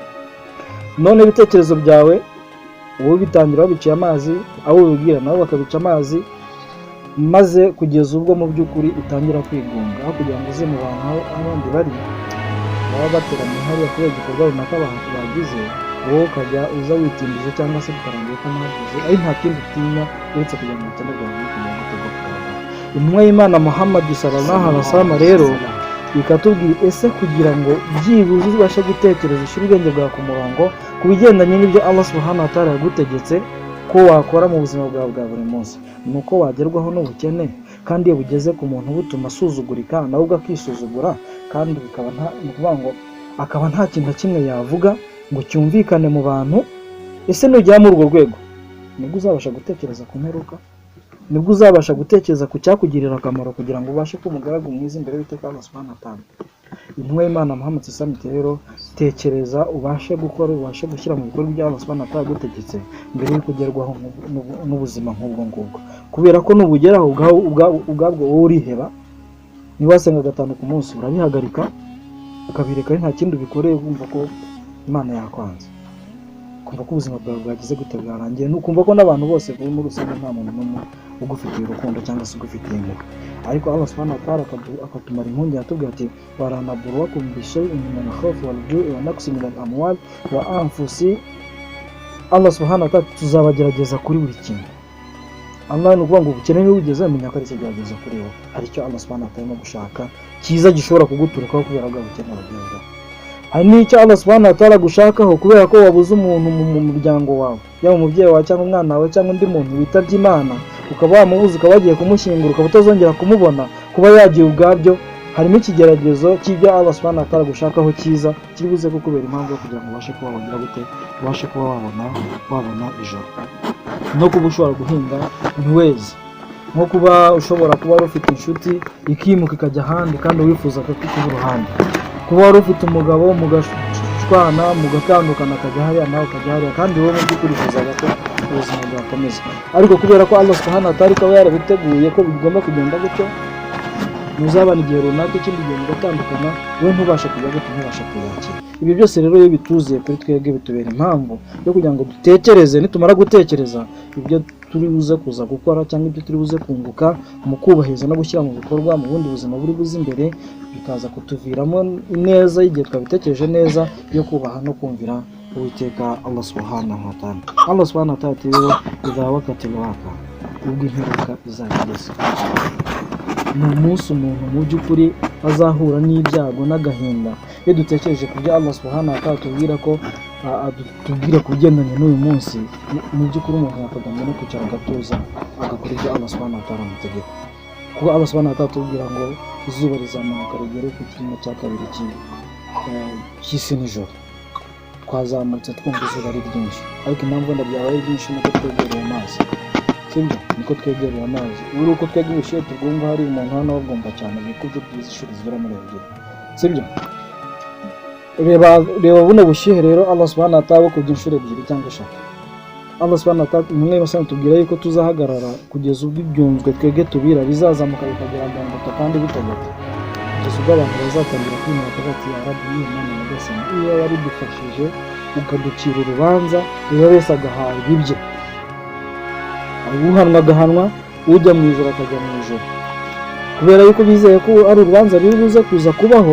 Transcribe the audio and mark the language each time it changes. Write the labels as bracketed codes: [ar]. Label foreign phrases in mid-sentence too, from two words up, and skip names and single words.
[rw] None ibitekerezo byawe wowe bitangira babiciye amazi, abo ubibwira nabo bakabica amazi, maze kugeza ubwo mu by'ukuri utangira kwigunga, aho kugira ngo uze mu bantu aho abandi bari baba bateraniye hariya kubera igikorwa runaka abantu bagize, wowe ukajya uza witimbije cyangwa se bikarangira ko ntavuze, ari nta kindi utinya uretse kugira ngo ubukene bwawe bukomeye gutega kugaragara. Intumwa y'Imana Muhammad [ar] صلى الله عليه وسلم [rw] rero ikatubwira ese kugira ngo byibuze ubashe gutekereza, ushyire ubwenge bwawe ku murongo ku bigendanye n'ibyo [ar] الله سبحانه وتعالى [rw] yagutegetse ko wakora mu buzima bwawe bwa buri munsi, ni uko wagerwaho n'ubukene, kandi iyo bugeze ku muntu butuma asuzugurika, nawe ubwo akisuzugura, kandi bikaba akaba nta kintu na kimwe yavuga ngo cyumvikane mu bantu. Ese nugera muri urwo rwego, nibwo uzabasha gutekereza ku mperuka, nibwo uzabasha gutekereza ku cyakugirira akamaro kugira ngo ubashe kuba umugaragu mwiza imbere y'Uwiteka [ar] الله سبحانه وتعالى. [rw] Intumwa y'Imana Muhammad [ar] صلى الله عليه وسلم [rw] rero tekereza, ubashe gukora, ubashe gushyira mu bikorwa ibyo [ar] الله سبحانه وتعالى [rw] yagutegetse mbere y'uko ugerwaho n'ubuzima nk'ubwo ngubwo, kubera ko nubugeraho ubwabwo wowe uriheba. Niba wasenga 5 ku munsi urabihagarika ukabireka, nta kindi ubikoreye, wumva ko Imana yakwanze, kumva ko ubuzima bwawe bwagize gute bwarangiye, nukumva ko n'abantu bose bari muri rusange nta muntu n'umwe ugufitiye urukundo cyangwa se ugufitiye impuhwe. Ariko [ar] الله سبحانه وتعالى [rw] akatumara impunzi, yatubwira ati [ar] ولنبلونكم بشيء من الخوف والجوع ونقص من الأموال والأنفس. الله سبحانه وتعالى [rw] tuzabagerageza kuri buri kintu. Allah ni ukuvuga ngo ubukene niba ugeze menya ko ari ikigerageza kuri wowe, aricyo [ar] الله سبحانه وتعالى [rw] arimo gushaka cyiza gishobora kuguturukaho kubera bwa bukene wagenza. Hari n'icyo [ar] الله سبحانه وتعالى [rw] gushakaho kubera ko wabuze umuntu mu muryango wawe, yaba umubyeyi wawe cyangwa umwana wawe cyangwa undi muntu witabye Imana, ukaba wamubuze, ukaba wagiye kumushyingura, ukaba utazongera kumubona, kuba yagiye ubwabyo harimo ikigeragezo cy'ibyo [ar] الله سبحانه وتعالى [rw] gushakaho cyiza, kiri buze kukubera impamvu yo kugira ngo ubashe kuba wagira gute, ubashe kuba wabona ijoro. No kuba ushobora guhinga ntiweze, nko kuba ushobora kuba wari ufite inshuti ikimuka ikajya ahandi kandi wifuza ko kuba uruhande, kuba wari ufite umugabo mugashwana mugatandukana akajya hariya nawe ukajya hariya, kandi wowe mu by'ukuri wifuzaga ko ubuzima bwakomeza, ariko kubera ko [ar] الله سبحانه وتعالى [rw] akaba yarabiteguye ko bigomba kugenda gutyo, muzabana igihe runaka, ikindi gihe mugatandukana, we ntubashe kujya gutyo, ntubashe kuyakira. Ibi byose rero iyo bituziye kuri twebwe bitubera impamvu yo kugira ngo dutekereze, nitumara gutekereza ibyo turi buze kuza gukora cyangwa ibyo turi buze kunguka mu kubahiriza no gushyira mu bikorwa mu bundi buzima buri buze imbere, bikaza kutuviramo neza igihe twabitekereje neza yo kubaha no kumvira Uwiteka [ar] الله سبحانه وتعالى. الله سبحانه وتعالى [rw] rero [ar] إذا وقعت الواقعة, [rw] ubwo imperuka izageze, ni umunsi umuntu mu by'ukuri azahura n'ibyago n'agahinda. Iyo dutekereje ku byo [ar] الله سبحانه وتعالى [rw] tubwira ko tubwira ku bigendanye n'uyu munsi, mu by'ukuri umuntu yakagambye no kwicara agatuza agakora ibyo [ar] الله سبحانه وتعالى [rw] amutegeka, kuko [ar] الله سبحانه وتعالى [rw] tubwira ngo izuba rizamuka rigere ku kirimo cya kabiri cy'isi nijoro. Twazamutse twumva izuba ari ryinshi, ariko impamvu wenda byabaye ryinshi nuko twegereye amazi, sibyo? Niko twegereye amazi, uri uko twebwe ubushyuhe tubwumva, hari umuntu hano wabwumva cyane bikubye byiza inshuro zigera muri 2, sibyo? Reba buno bushyuhe rero [ar] الله سبحانه وتعالى [rw] kubye inshuro 2 cyangwa 3. [ar] الله سبحانه وتعالى [rw] umwe basanga tubwira yuko tuzahagarara kugeza ubwo ibyunzwe twebwe tubira bizazamuka bikagera mu mbuto kandi bitagata, kugeza ubwo abantu bazatangira kwimura bati [ar] يا رب [rw] Imana nyagasani, iyo wari dufashije ukaducira urubanza, buri wese agahabwa ibye, uhanwa agahanwa, ujya mu ijoro akajya mu ijoro, kubera yuko bizeye ko ari urubanza ruri buze kuza kubaho.